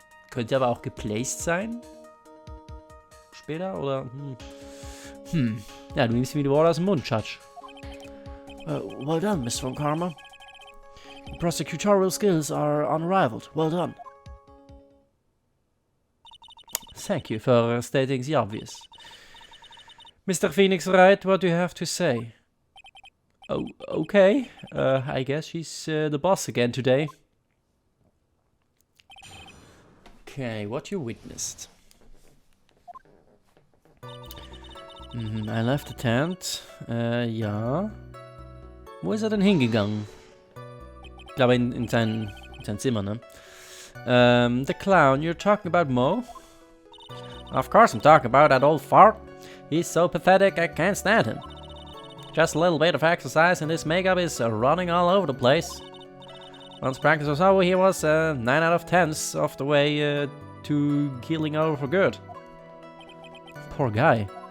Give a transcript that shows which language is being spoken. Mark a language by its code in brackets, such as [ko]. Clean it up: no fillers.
[de] Könnte aber auch geplaced sein. Später, oder? Ja, du nimmst mir die Worte aus dem Mund, Schatz. [en] Well done, Mr. Von Karma. Your prosecutorial skills are unrivaled. Well done. Thank you for stating the obvious. Mr. Phoenix Wright, what do you have to say? Oh, okay. I guess she's the boss again today. Okay, what you witnessed. I left the tent. Ja. [de] Wo ist er denn hingegangen? Ich glaube in sein Zimmer, ne? [en] The clown, you're talking about Mo? Of course I'm talking about that old fart. He's so pathetic I can't stand him. Just a little bit of exercise and his makeup is running all over the place. Once practice was over, he was 9 out of 10 of the way to keeling over for good. Poor guy.